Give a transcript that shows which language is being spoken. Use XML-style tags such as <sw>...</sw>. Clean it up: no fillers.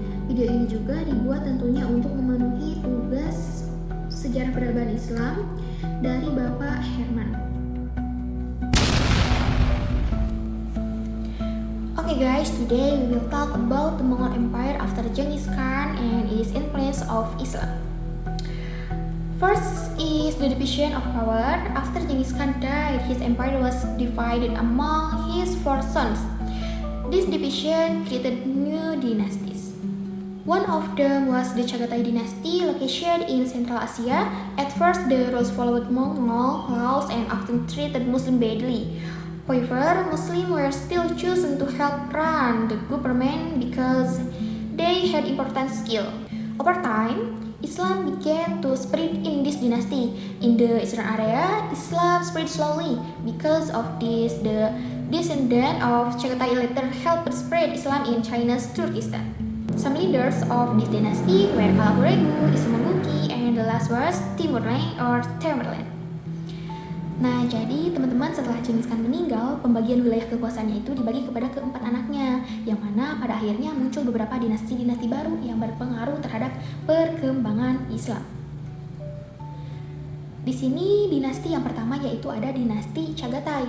<id>Video ini juga dibuat tentunya untuk memenuhi tugas sejarah peradaban Islam dari Bapak Herman.</id> <en>Okay guys, today we will talk about the Mongol Empire after Genghis Khan and its influence of Islam. First is the division of power. After Genghis Khan died, his empire was divided among his four sons. This division created new dynasties. One of them was the Chagatai dynasty, located in Central Asia. At first, the rulers followed Mongol laws and often treated Muslims badly. However, Muslims were still chosen to help run the government because they had important skill. Over time, Islam began to spread in this dynasty. In the eastern area, Islam spread slowly. Because of this, the descendants of Chagatai later helped spread Islam in China's Turkestan. Some leaders of this dynasty were Kalaburegu, Ismaguki, and the last was Timurlenk or Tamerlane.</en> <id>Nah, jadi teman-teman, setelah Genghis Khan meninggal, pembagian wilayah kekuasaannya itu dibagi kepada keempat anaknya, yang mana pada akhirnya muncul beberapa dinasti-dinasti baru yang berpengaruh terhadap perkembangan Islam. Di sini dinasti yang pertama yaitu ada dinasti Chagatai.</id>